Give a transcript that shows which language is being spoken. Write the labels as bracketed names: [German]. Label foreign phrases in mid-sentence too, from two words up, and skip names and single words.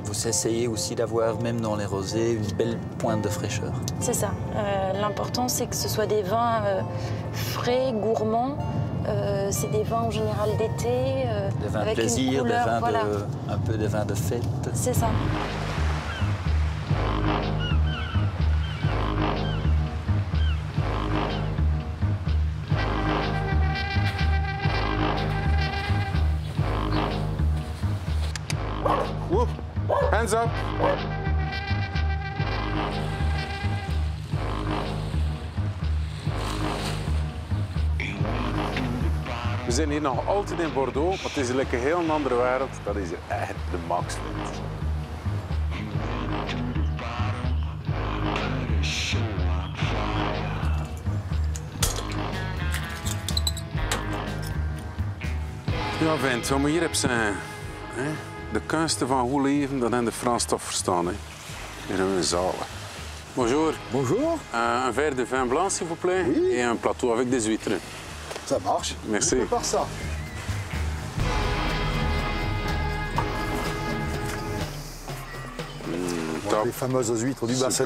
[French] vous essayez aussi d'avoir, même dans les rosés, une belle pointe de fraîcheur. C'est ça. L'important, c'est que ce soit des vins frais, gourmands. C'est des vins en général d'été. Des vins de avec plaisir, une couleur, des vins voilà. un peu des vins de fête. C'est ça. Whoop. [English] Hands up. [Dutch] We zijn hier nog altijd in Bordeaux, maar het is een heel andere wereld. Dat is echt de max vindt. Ja, vent, wat we hier hebben zijn de kunsten van goed leven, dat hebben de Frans toch verstaan. Hè. Hier hebben we een zaal. [French] Bonjour. Bonjour. Un verre de vin blanc, s'il vous plaît, Oui. et un plateau avec des huîtres. Ça marche. Merci. On prépare ça. Top. Les fameuses huîtres du bassin